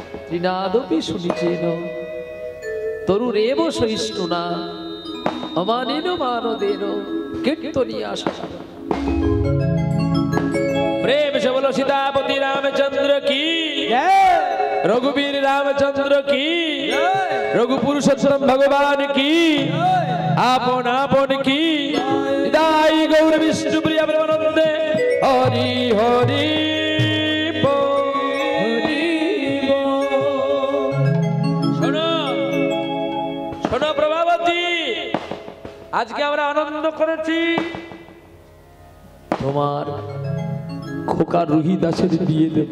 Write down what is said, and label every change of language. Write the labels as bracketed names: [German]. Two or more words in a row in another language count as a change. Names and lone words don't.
[Sanskrit] ত্রিনাদপি শুনিছেন তরুরেব সহিষ্ণুনা অমানেন মানদেন কীর্তনীয় আশা। [Hindi] प्रेम से बोलो सीतापति रामचंद्र की, रघुवीर रामचंद्र की, रघु पुरुषोत्तम भगवान की, आपन आपन की, दाई गौर विष्णु प्रिय ब्रह्मानंदे हरि हरि [Bangla] শোনো শোনো প্রভাবতী, আজকে আমরা আনন্দ করেছি তোমার খোকা রুহি দাসের বিয়ে দেব।